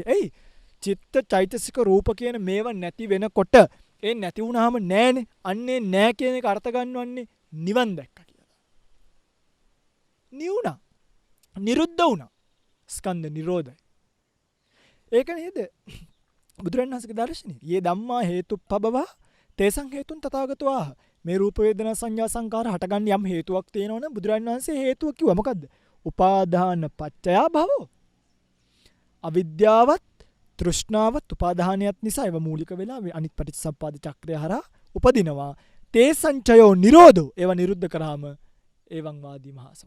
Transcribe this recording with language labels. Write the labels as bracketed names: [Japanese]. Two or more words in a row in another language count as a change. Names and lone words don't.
[Sinhala] එයි චිත්ත චෛතසික රූප කියන මේවා නැති වෙනකොට ඒ නැති වුණාම නෑනේ. අන්නේ නෑ කියන එක අර්ථ ගන්නවන්නේ නිවන් දැක්කා කියලා. නිවුණා. නිරුද්ධ වුණා. ස්කන්ධ නිරෝධයි. ඒක නේද බුදුරණන් වහන්සේගේ දර්ශනය. [Pali] යේ ධම්මා හේතුප්පබව තේසං හේතුන් තථාගතෝ ආහ. [Sinhala] මේ රූප වේදනා සංඥා සංකාර හටගන්න යම් හේතුවක් තියෙනවනම් බුදුරණන් වහන්සේ හේතුව කිව්වා මොකද්ද? [Pali] උපාදාන පච්චය භවෝ. [Sinhala] අවිද්‍යාවත් තෘෂ්ණාවත් උපාදානයත් නිසා ඒව මූලික වෙලා අනිත් පටිච්චසමුප්පාද චක්‍රය හරහා උපදිනවා. [Pali] තේසංචයෝ නිරෝධෝ. [Sinhala] ඒව නිරුද්ධ කරාම [Pali] එවං වාදී මහා සමුදය.